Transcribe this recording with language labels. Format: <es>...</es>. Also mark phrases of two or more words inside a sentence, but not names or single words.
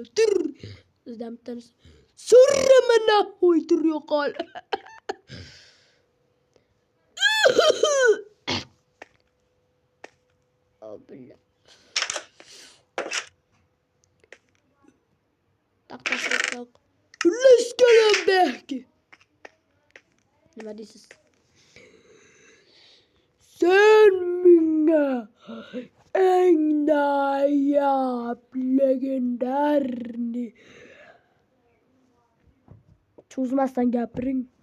<uz>Tur. Sizdan bittanisi. So'ramana qo'y tur yo'qol. Oh, billah. Tak.</uz> <en>Let's get him back.</en> <uz>Nima deysiz? Sen menga eng noyob legendarni cho'zmasdan gapiring.</uz>